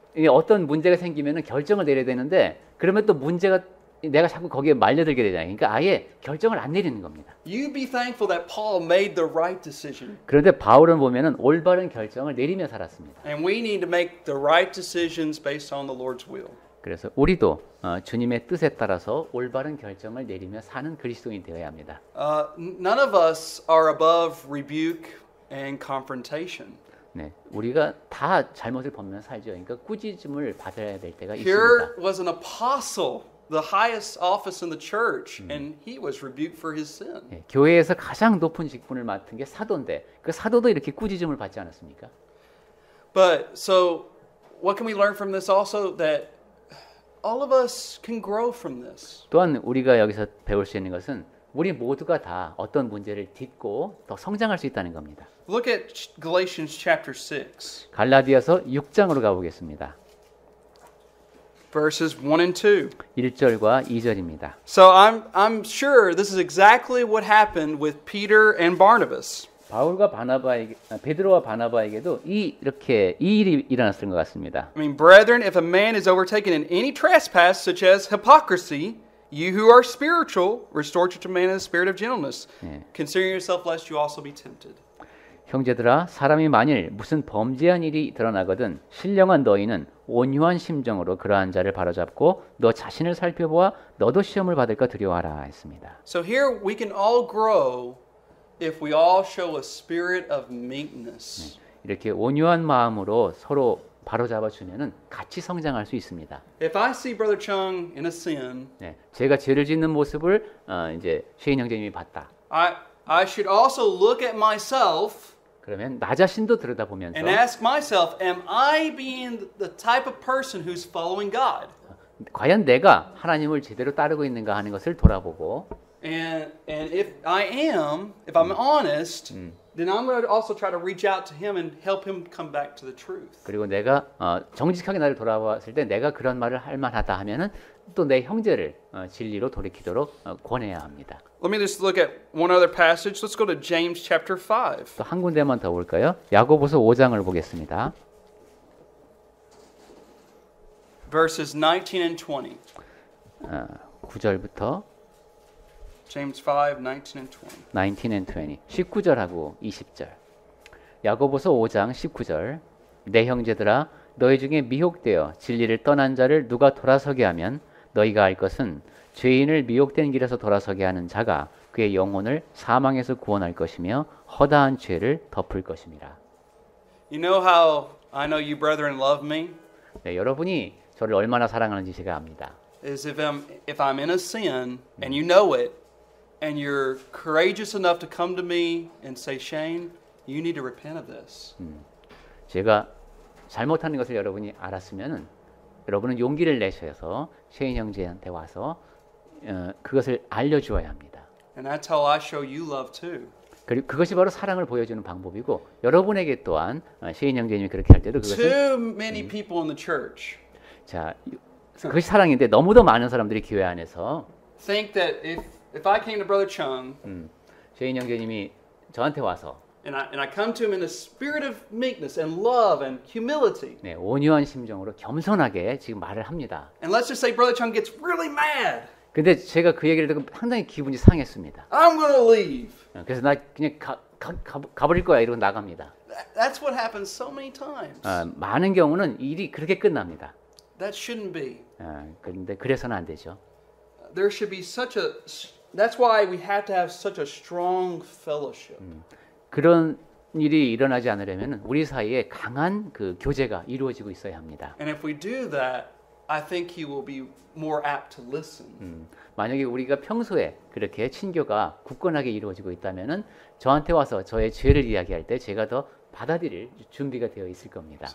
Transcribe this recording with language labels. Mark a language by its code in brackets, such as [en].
[ko] 어떤 문제가 생기면은 결정을 내려야 되는데 그러면 또 문제가 내가 자꾸 거기에 말려들게 되잖아요. 그러니까 아예 결정을 안 내리는 겁니다. [en] You be thankful that Paul made the right decision. [ko] 그런데 바울은 보면은 올바른 결정을 내리며 살았습니다. [en] And we need to make the right decisions based on the Lord's will. [ko] 그래서 우리도 주님의 뜻에 따라서 올바른 결정을 내리며 사는 그리스도인이 되어야 합니다. [en] None of us are above rebuke and confrontation. [ko] 네, 우리가 다 잘못을 범하며 살죠. 그러니까 꾸짖음을 받아야 될 때가 있습니다. [en] Here was an apostle, the highest office in the church, and he was rebuked for his sin. [ko] 네, 교회에서 가장 높은 직분을 맡은 게 사도인데 그 사도도 이렇게 꾸짖음을 받지 않았습니까? [en] But so what can we learn from this also? That all of us can grow from this. [ko] 또한 우리가 여기서 배울 수 있는 것은 우리 모두가 다 어떤 문제를 딛고 더 성장할 수 있다는 겁니다. [en] Look at Galatians chapter 6. [ko] 갈라디아서 6장으로 가보겠습니다. [en] Verses 1 and 2. [ko] 1절과 2절입니다. [en] So I'm sure this is exactly what happened with Peter and Barnabas. [ko] 바울과 바나바에게 베드로와 바나바에게도 이렇게 이 일이 일어났을 것 같습니다. [en] I mean, brethren, if a man is overtaken in any trespass such as hypocrisy, you who are spiritual, restore to man in the spirit of gentleness, considering yourself lest you also be tempted. [ko] 형제들아 사람이 만일 무슨 범죄한 일이 드러나거든 신령한 너희는 온유한 심정으로 그러한 자를 바로잡고 너 자신을 살펴보아 너도 시험을 받을까 두려워하라 했습니다. [en] So here we can all grow if we all show a spirit of meekness. [ko] 이렇게 온유한 마음으로 서로 바로잡아 주면은 같이 성장할 수 있습니다. [en] If I see Brother Chung in a sin, [ko] 네, 제가 죄를 짓는 모습을 이제 쉐인 형제님이 봤다. [en] I should also look at myself. [ko] 그러면 나 자신도 들여다보면서 [en] And ask myself, am I being the type of person who's following God? [ko] 과연 내가 하나님을 제대로 따르고 있는가 하는 것을 돌아보고 [en] And if I am, if I'm honest, then I'm going to also try to reach out to him and help him come back to the truth. [ko] 그리고 내가 정직하게 나를 돌아봤을 때 내가 그런 말을 할 만하다 하면은 또 내 형제를 진리로 돌이키도록 권해야 합니다. [en] Let me just look at one other passage. Let's go to James chapter 5. [ko] 또 한 군데만 더 볼까요? 야고보서 5장을 보겠습니다. [en] Verses 19 and 20. [ko] 9절부터 [en] James 5, 19 and 20. 19 and 20. [ko] 19절하고 20절. 야고보서 5장 19절. 내 형제들아 너희 중에 미혹되어 진리를 떠난 자를 누가 돌아서게 하면 너희가 알 것은 죄인을 미혹된 길에서 돌아서게 하는 자가 그의 영혼을 사망에서 구원할 것이며 허다한 죄를 덮을 것입니다. [en] You know how I know you brethren love me? [ko] 네, 여러분이 저를 얼마나 사랑하는지 제가 압니다. [en] Is if I'm in a sin and you know it and you're courageous enough to come to me and say, Shane, you need to repent of this. [ko] 제가 잘못하는 것을 여러분이 알았으면은 여러분은 용기를 내셔서 셰인 형제한테 와서 그것을 알려주어야 합니다. [en] And that's how I show you love too. [ko] 그리고 그것이 바로 사랑을 보여주는 방법이고 여러분에게 또한 셰인 형제님이 그렇게 할 때도 그것을 [en] Too many people in the church [ko] 자 그것이 사랑인데 너무도 많은 사람들이 교회 안에서 [en] think that if I came to Brother Chung [ko] 셰인 형제님이 저한테 와서 [en] and I come to him in a spirit of meekness and love and humility. [ko] 네, 온유한 심정으로 겸손하게 지금 말을 합니다. [en] And let's just say Brother Chung gets really mad. [ko] 근데 제가 그 얘기를 듣고 상당히 기분이 상했습니다. [en] I'm going to leave. [ko] 그래서 나 그냥 가버릴 거야 이러고 나갑니다. [en] That's what happens so many times. [ko] 많은 경우는 일이 그렇게 끝납니다. [en] That shouldn't be. [ko] 그런데 그래서는 안 되죠. [en] There should be such a. That's why we have to have such a strong fellowship. [ko] 그런 일이 일어나지 않으려면 우리 사이에 강한 그 교제가 이루어지고 있어야 합니다. [en] And if we do that, I think he will be more apt to listen. [ko] 만약에 우리가 평소에 그렇게 친교가 굳건하게 이루어지고 있다면은 저한테 와서 저의 죄를 이야기할 때 제가 더 받아들일 준비가 되어 있을 겁니다.